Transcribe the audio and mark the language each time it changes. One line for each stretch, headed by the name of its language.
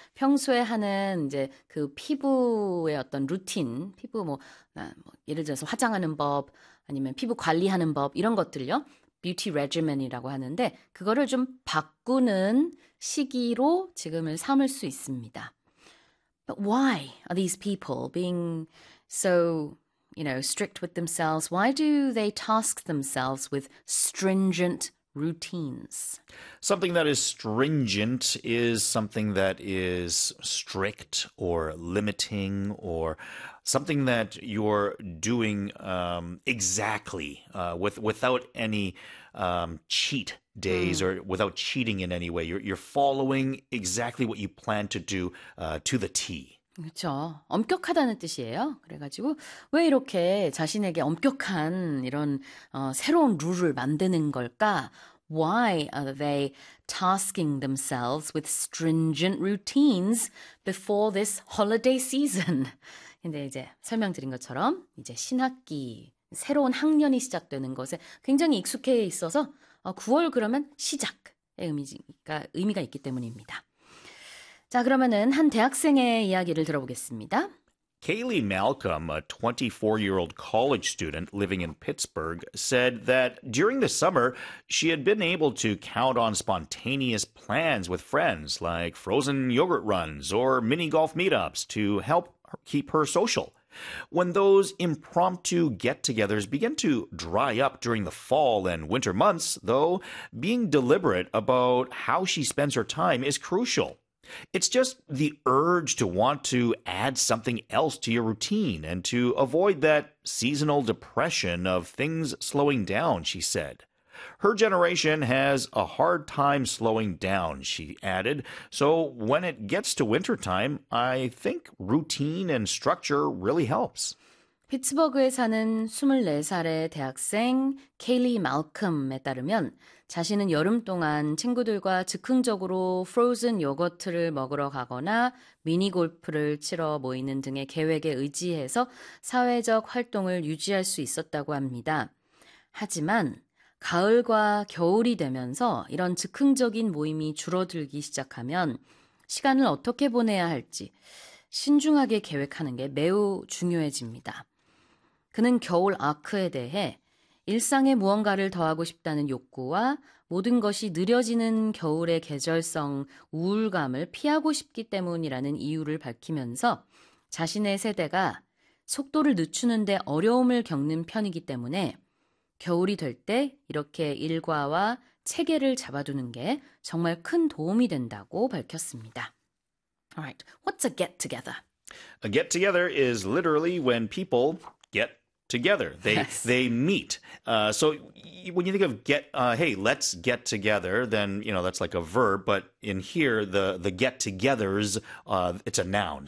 Korean: 평소에 하는 이제 그 피부의 어떤 루틴, 피부 예를 들어서 화장하는 법, 아니면 피부 관리하는 법, 이런 것들요. 뷰티 레지맨이라고 하는데, 그거를 좀 바꾸는 시기로 지금을 삼을 수 있습니다.
English: But why are these people being so, strict with themselves? Why do they task themselves with stringent routines? Something that is stringent is something that is strict or limiting or something that you're doing exactly without any cheat days or without cheating in any way. You're following exactly what you plan to do to the T.
Korean: 그렇죠. 엄격하다는 뜻이에요. 그래가지고 왜 이렇게 자신에게 엄격한 이런 새로운 룰을 만드는 걸까?
English: Why are they tasking themselves with stringent routines before this holiday season?
Korean: 근데 이제 설명드린 것처럼 이제 신학기 새로운 학년이 시작되는 것에 굉장히 익숙해 있어서 9월 그러면 시작의 의미가 있기 때문입니다. 자, 그러면은 한 대학생의 이야기를 들어보겠습니다.
English: Kaylee Malcolm, a 24-year-old college student living in Pittsburgh, said that during the summer, she had been able to count on spontaneous plans with friends like frozen yogurt runs or mini golf meetups to help keep her social. When those impromptu get-togethers begin to dry up during the fall and winter months, though, being deliberate about how she spends her time is crucial. It's just the urge to want to add something else to your routine and to avoid that seasonal depression of things slowing down, she said. Her generation has a hard time slowing down, she added. So when it gets to wintertime, I think routine and structure really helps.
Korean: 피츠버그에 사는 24살의 대학생 케일리 말콤에 따르면 자신은 여름 동안 친구들과 즉흥적으로 프로즌 요거트를 먹으러 가거나 미니골프를 치러 모이는 등의 계획에 의지해서 사회적 활동을 유지할 수 있었다고 합니다. 하지만 가을과 겨울이 되면서 이런 즉흥적인 모임이 줄어들기 시작하면 시간을 어떻게 보내야 할지 신중하게 계획하는 게 매우 중요해집니다. 그는 겨울 아크에 대해 일상에 무언가를 더하고 싶다는 욕구와 모든 것이 느려지는 겨울의 계절성 우울감을 피하고 싶기 때문이라는 이유를 밝히면서 자신의 세대가 속도를 늦추는데 어려움을 겪는 편이기 때문에 겨울이 될때 이렇게 일과와 체계를 잡아두는 게 정말 큰 도움이 된다고 밝혔습니다.
English: Alright, what's a get together? A get-together is literally when people get together. Yes. They meet. So when you think of get, hey, let's get together, then, that's like a verb. But in here, the get-togethers, it's a noun.